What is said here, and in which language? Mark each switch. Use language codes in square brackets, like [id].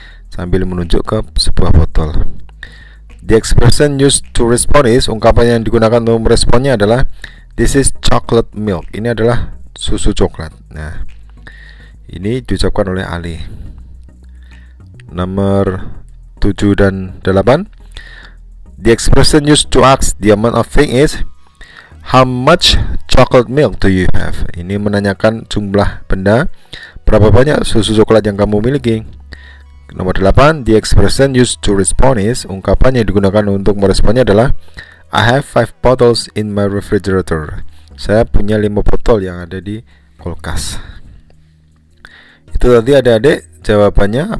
[id] Sambil menunjuk ke sebuah botol. The expression used to respond is ungkapan yang digunakan untuk meresponnya adalah this is chocolate milk. Ini adalah susu coklat. Nah, ini diucapkan oleh Ali. Nomor 7 dan 8. [en] The expression used to ask the amount of thing is how much chocolate milk do you have? [id] Ini menanyakan jumlah benda, berapa banyak susu coklat yang kamu miliki. Nomor 8. [en] The expression used to respond is ungkapan yang digunakan untuk meresponnya adalah I have 5 bottles in my refrigerator. [id] Saya punya 5 botol yang ada di kulkas. Itu tadi adik-adik jawabannya.